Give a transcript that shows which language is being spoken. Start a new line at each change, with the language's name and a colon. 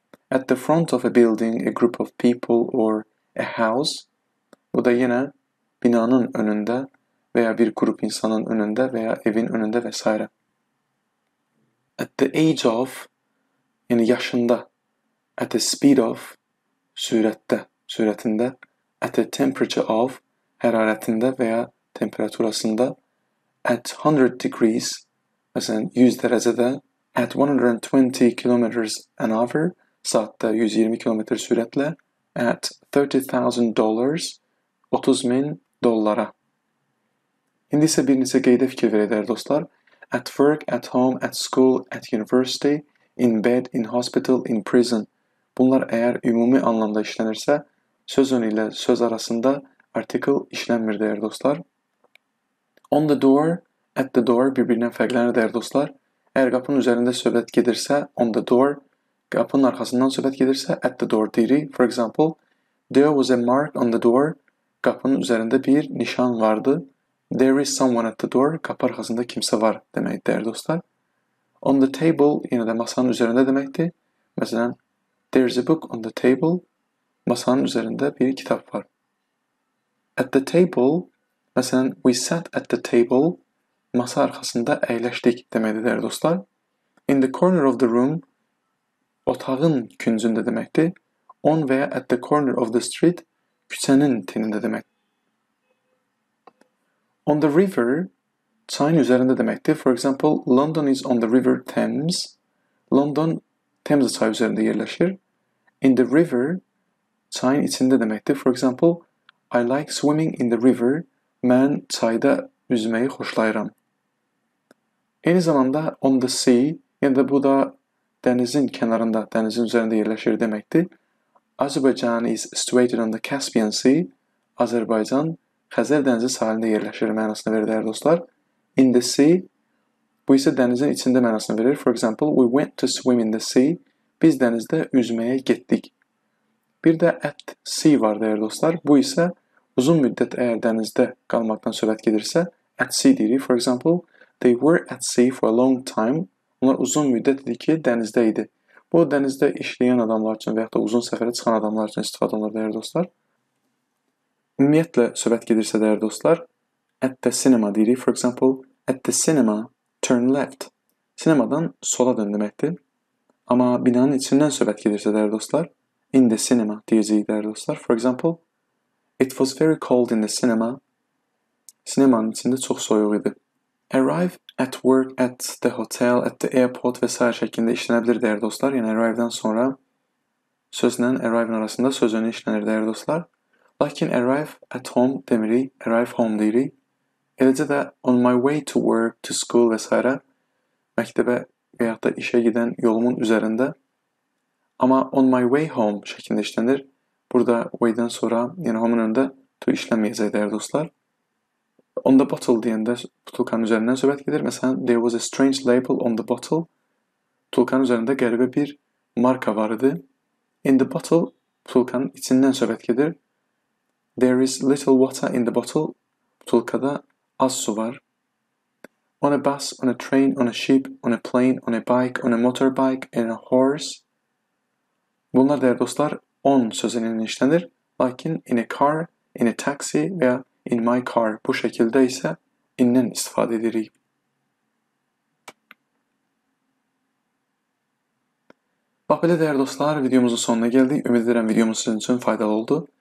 English: At the front of a building, a group of people or a house.
Azerbaijani: Bu da yenə binanın önündə və ya bir qrup insanın önündə və ya evin önündə və s.
English: At the age of,
Azerbaijani: yəni yaşında.
English: At the speed of,
Azerbaijani: sürətdə, sürətində.
English: At the temperature of,
Azerbaijani: hərarətində və ya temperaturasında.
English: At 100 degrees,
Azerbaijani: məsələn 100 dərəcədə.
English: At 120 kilometers an hour,
Azerbaijani: saatdə 120 kilometr sürətlə.
English: At $30,000,
Azerbaijani: 30.000 dollara. İndi isə bir neçə qeydə fikir verək dostlar.
English: At work, at home, at school, at university, in bed, in hospital, in prison.
Azerbaijani: Bunlar əgər ümumi anlamda işlənirsə, söz önü ilə söz arasında article işlənmir dəyərli dostlar.
English: On the door, at the door
Azerbaijani: bir-birindən fərqlənir dəyərli dostlar. Əgər qapının üzərində söhbət gedirsə,
English: on the door,
Azerbaijani: qapının arxasından söhbət gedirsə,
English: at the door
Azerbaijani: deyirik.
English: For example, there was a mark on the door.
Azerbaijani: Qapının üzərində bir nişan vardı.
English: There is someone at the door.
Azerbaijani: Qapı arxasında kimsə var deməkdir dəyərli dostlar.
English: On the table
Azerbaijani: yenə də masanın üzərində deməkdir. Məsələn,
English: there's a book on the table.
Azerbaijani: Masanın üzərində bir kitab var.
English: At the table,
Azerbaijani: məsələn,
English: we sat at the table.
Azerbaijani: Masa arxasında əyləşdik deməkdir dəyərli dostlar.
English: In the corner of the room,
Azerbaijani: otağın küncündə deməkdir.
English: On və ya at the corner of the street,
Azerbaijani: küçənin tinində deməkdir.
English: On the river,
Azerbaijani: çayın üzərində deməkdir.
English: For example, London is on the river Thames.
Azerbaijani: London Thames çayı üzərində yerləşir.
English: In the river,
Azerbaijani: çayın içində deməkdir.
English: For example, I like swimming in the river.
Azerbaijani: Mən çayda üzməyi xoşlayıram. Eyni zamanda
English: on the sea,
Azerbaijani: yəni də bu da dənizin kənarında, dənizin üzərində yerləşir deməkdir.
English: Azerbaijan is situated on the Caspian Sea.
Azerbaijani: Azərbaycan Xəzər dənizi sahilində yerləşir mənasını verir dəyərli dostlar.
English: In the sea,
Azerbaijani: bu isə dənizin içində mənasını verir.
English: For example, we went to swim in the sea.
Azerbaijani: Biz dənizdə üzməyə getdik. Bir də
English: at sea
Azerbaijani: var dəyərli dostlar. Bu isə uzun müddət əgər dənizdə qalmaqdan söhbət gedirsə,
English: at sea
Azerbaijani: deyirik.
English: For example, they were at sea for a long time.
Azerbaijani: Onlar uzun müddət idi ki, dənizdə idi. Bu, dənizdə işləyən adamlar üçün və yaxud da uzun səfərə çıxan adamlar üçün istifadə olunur dəyərli dostlar. Ümumiyyətlə söhbət gedirsə dəyərli dostlar,
English: at the cinema
Azerbaijani: deyirik.
English: For example, at the cinema, turn left.
Azerbaijani: Sinemadan sola dön deməkdir. Amma binanın içindən söhbət gedirsə dəyərli dostlar,
English: in the cinema
Azerbaijani: deyəcəyik dəyərli dostlar.
English: For example, it was very cold in the cinema.
Azerbaijani: Sinemanın içində çox soyuq idi.
English: Arrive at work, at the hotel, at the airport və s.
Azerbaijani: şəklində işlənə bilir dəyərli dostlar. Yəni arrive'dan sonra sözlə arrive'ın arasında sözünü işlənir dəyərli dostlar. Lakin
English: arrive at home
Azerbaijani: demirik,
English: arrive home
Azerbaijani: deyirik. Eləcə də
English: on my way to work, to school
Azerbaijani: və s. məktəbə və yaxud da işə gedən yolumun üzərində. Amma
English: on my way home
Azerbaijani: şəklində işlənir. Burada way-dən sonra, yəni home-un önündə to işlənməyəcək dəyərli dostlar.
English: On the bottle
Azerbaijani: deyəndə butulkanın üzərindən söhbət gedir. Məsələn,
English: there was a strange label on the bottle.
Azerbaijani: Butulkanın üzərində qəribə bir marka var idi.
English: In the bottle,
Azerbaijani: butulkanın içindən söhbət gedir.
English: There is little water in the bottle.
Azerbaijani: Butulkada az su var.
English: On a bus, on a train, on a ship, on a plane, on a bike, on a motorbike, and a horse.
Azerbaijani: Bunlar dəyərli dostlar on sözünün işlənir. Lakin
English: in a car, in a taxi
Azerbaijani: və
English: in my car
Azerbaijani: bu şəkildə isə indən istifadə edirik. Bax belə dəyərli dostlar, videomuzun sonuna gəldik. Ümid edirəm videomuz sizin üçün faydalı oldu.